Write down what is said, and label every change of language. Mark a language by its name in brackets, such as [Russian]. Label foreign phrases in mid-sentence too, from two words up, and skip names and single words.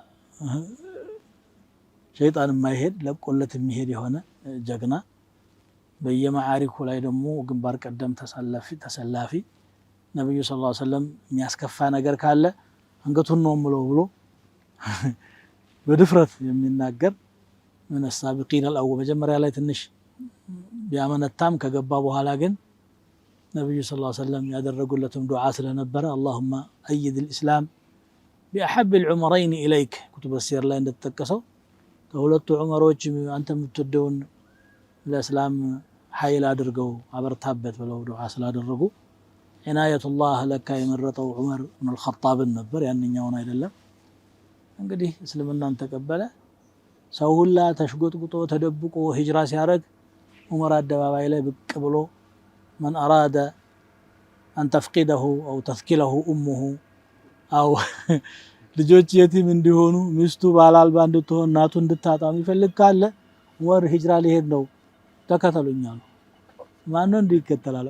[Amharic] ሸይጣን የማይሄድ ለቆለት የሚሄድ የሆነ ጀግና፣ በየማዓሪኩ ላይ ደግሞ ግንባር ቀደም ተሰላፊ ነብዩ [Arabic] صلى الله عليه وسلم [Amharic] የሚያስከፋ ነገር ካለ አንገቱን ነው ምለው ብሎ በድፍረት የሚናገር ምን [Arabic] السابقين الاول [Amharic] መጀመሪያ ላይ ትንሽ ቢያመነታም ከገባ በኋላ ግን ነብዩ [Arabic] صلى الله عليه وسلم [Amharic] ያደረጉለትም ዱዓ ስለነበረ [Arabic] اللهم أيد الإسلام بأحب العمرين إليك كتب [Amharic] السير ላይ እንደተጠቀሰው ከሁለቱ ዑመሮች አንተ የምትወደውን ለእስላም ኃይል አድርገው አበርታበት ብለው ዱዓ ስላደረጉ ዒናየቱላህ ለካ የመረጠው ዑመር ኢብኑ አልኸጣብን ነበር፣ ያንኛውን አይደለም። እንግዲህ እስልምናን ተቀበለ። ሰው ሁላ ተሽጎጥቁጦ ተደብቆ ሂጅራ ሲያደርግ ዑመር አደባባይ ላይ ብቅ ብሎ [Arabic] من أراد أن تفقده أو تثكله أمه أو [Amharic] ልጆች የቲም እንዲሆኑ ሚስቱ ባላልባ እንድትሆን እናቱ እንድታጣ የሚፈልግ ካለ ዑመር ሂጅራ ሊሄድ ነው ተከተሉኝ አሉ። ማነው እንዲህ ይከተላል?